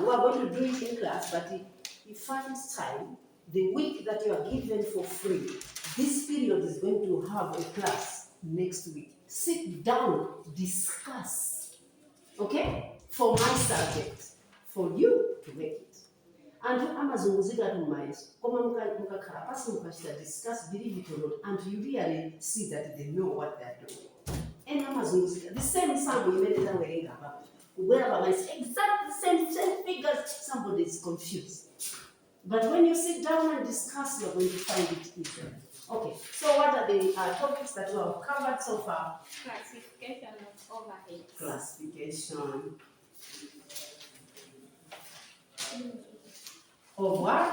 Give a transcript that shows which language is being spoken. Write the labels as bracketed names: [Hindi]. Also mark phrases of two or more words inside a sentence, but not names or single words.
[English] We are going to do it in class, but he finds time. The week that you are given for free, this period is going to have a class next week. Sit down, discuss. Okay? For my subject. For you to make it. And [Nyanja] amazunguzika tumayeso koma mukakhala pasi mukachita discuss, [English] believe it or not, and you really see that they know what they are doing. And amazunguzika the same sample [Nyanja] imene tawerenga apapo kubwera pamayeso [English] exactly the same figures, somebody is confused. But when you sit down and discuss, you're going to find it easier. Okay, so what are the topics that we have covered so far? Classification of overheads. Classification of what?